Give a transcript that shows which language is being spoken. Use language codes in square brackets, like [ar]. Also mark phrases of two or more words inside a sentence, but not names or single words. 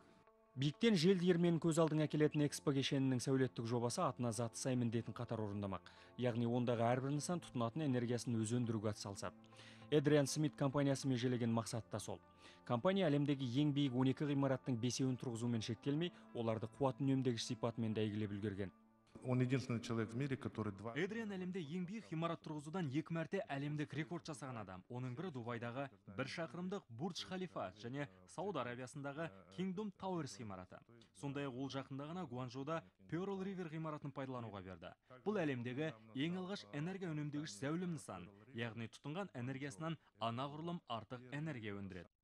[kk] Биіктен жел диірменін көз алдыңа келетін Экспо кешенінің сәулеттік жобасы атына заты сай міндетін қатар орындамақ. Яғни ондағы әрбір нысан тұтынатын энергиясын өз өндіруге атсалысады. Adrian Smith компаниясы межелеген мақсат та сол. Компания әлемдегі ең биік 12 ғимараттың 5-еуін тұрғызумен шектелмей, оларды қуат үнемдегіш сипатымен да әйгілеп үлгерген. [ru] Он единственный человек в мире, который [kk] Эдриан әлемде ең биік ғимарат тұрғызудан 2 мәрте әлемдік рекорд жасаған адам. Оның бірі Дубайдағы 1 шақырымдық Бурдж Халифа және Сауд Арабиясындағы Kingdom Towers ғимараты. Сондай-ақ ол жақында ғана Гуанчжоуда Pearl River ғимаратын пайдалануға берді. Бұл әлемдегі ең алғаш энергия үнемдегіш зәулім нысан, яғни тұтынған энергиясынан анағұрлым артық энергия өндіреді.